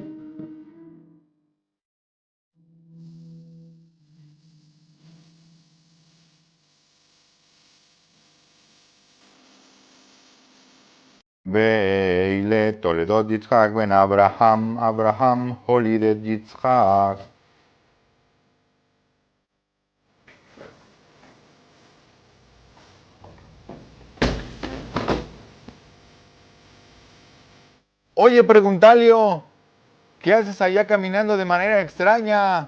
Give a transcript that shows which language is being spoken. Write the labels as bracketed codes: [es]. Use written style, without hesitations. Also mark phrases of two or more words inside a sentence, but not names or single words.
[he] ואלה תולדות יצחק בן אברהם, אברהם הוליד את יצחק. [es] Oye, preguntalio, ¿qué haces allá caminando de manera extraña?